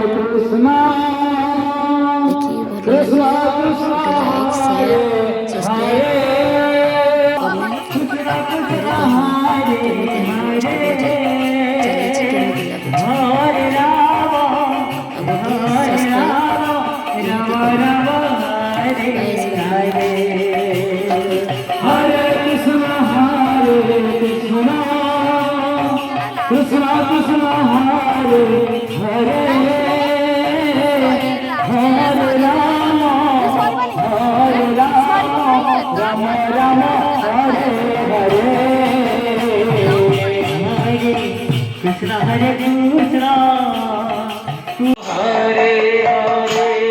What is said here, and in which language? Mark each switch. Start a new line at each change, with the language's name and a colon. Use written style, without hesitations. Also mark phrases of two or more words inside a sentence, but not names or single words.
Odia: ଦେଖି ଭଲ ଲାଗିଲେ ଗୋଟେ
English: like, share, subscribe, comment
Odia: କରି କହିବେ କେମିତି ଆମର ଅଷ୍ଟପ୍ରହରୀ ଚାଲିଛି, କେମିତି ଲାଗୁଛି। ଆଉ ଗୋଟିଏ ସବସ୍କ୍ରାଇବ୍ ନିହାତି କରିବେ। ବାଏ ସାଙ୍ଗମାନେ,
Sanskrit: Hare Krishna, Krishna Krishna, Hare Hare, Hare Rama, Hare Rama, Rama Rama, Hare Hare, Hare Krishna, Hare Krishna, Hare Hare.